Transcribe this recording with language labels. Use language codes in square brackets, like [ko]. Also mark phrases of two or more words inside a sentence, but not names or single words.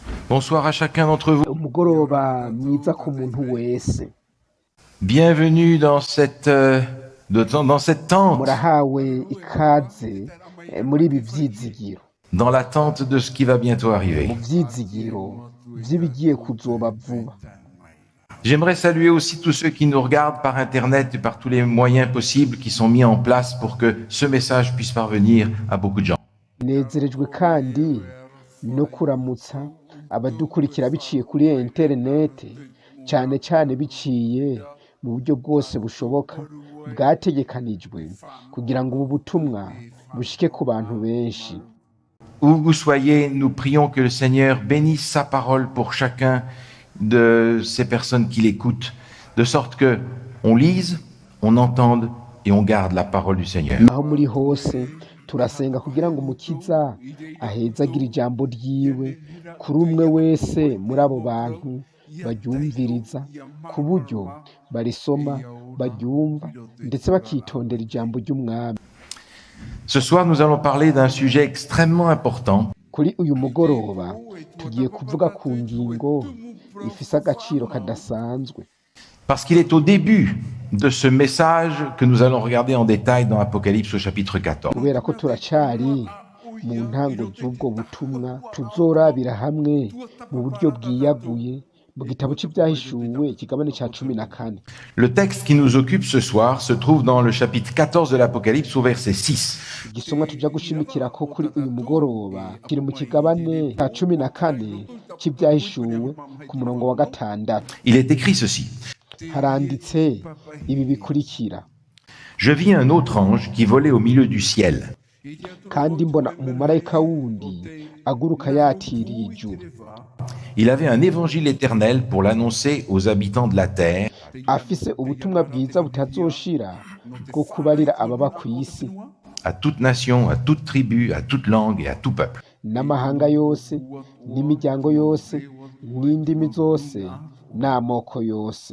[fr] Bonsoir à chacun d'entre vous. [rn] umugoroba mwiza ku muntu wese. [fr] Bienvenue dans cette tente, [rn] Murahawe ikaze muri ibi vyizigiro, [fr] dans l'attente de ce qui va bientôt arriver. [rn] mu vyizigiro vy'ibigiye kuzoba vuba. [fr] J'aimerais saluer aussi tous ceux qui nous regardent par Internet et par tous les moyens possibles qui sont mis en place pour que ce message puisse parvenir à beaucoup de gens. [rn] Nezerejwe kandi no kuramutsa abadukurikira biciye kuri interinete, cane cane biciye mu buryo bwose bushoboka bwategekanijwe kugira ngo ubu butumwa bushike ku bantu benshi. [fr] Où que vous soyez, nous prions que le Seigneur bénisse sa parole pour chacun de ces personnes qui l'écoutent, de sorte que on lise, on entende et on garde la parole du Seigneur. [rn] Aho muri hose turasenga kugira ngo umukiza ahezagire ijambo ryiwe kuri umwe wese muri abo bantu baryumviriza, ku buryo barisoma, baryumva ndetse bakitondera ijambo ry'umwami. [fr] Ce soir, nous allons parler d'un sujet extrêmement important [rn] Kuri uyu mugoroba tugiye kuvuga ku ngingo ifise agaciro kadasanzwe, [fr] parce qu'il est au début de ce message que nous allons regarder en détail dans Apocalypse au chapitre 14. [rn] kubera ko turacari mu ntango z'ubwo butumwa tuzorabira hamwe mu buryo bwiyaguye mu gitabo c'ivyahishuwe ikigabane ca 14. [fr] Le texte qui nous occupe ce soir se trouve dans le chapitre 14 de l'Apocalypse au verset 6. [rn] Igisomwa tuja gushimikirako kuri uyu mugoroba kiri mu kigabane ca 14 c'ivyahishuwe ku murongo wa 6. [fr] Il est écrit ceci. [rn] Haranditse ibi bikurikira: [fr] Je vis un autre ange qui volait au milieu du ciel. [rn] kandi mbona umumarayika wundi aguruka yatiriye ijuru, [fr] Il avait un évangile éternel pour l'annoncer aux habitants de la terre, [rn] afise ubutumwa bwiza butazoshira bwo kubarira ababa kw'isi [fr] à toute nation, à toute tribu, à toute langue et à tout peuple. [rn] n'amahanga yose n'imiryango yose n'indimi zose n'amoko yose.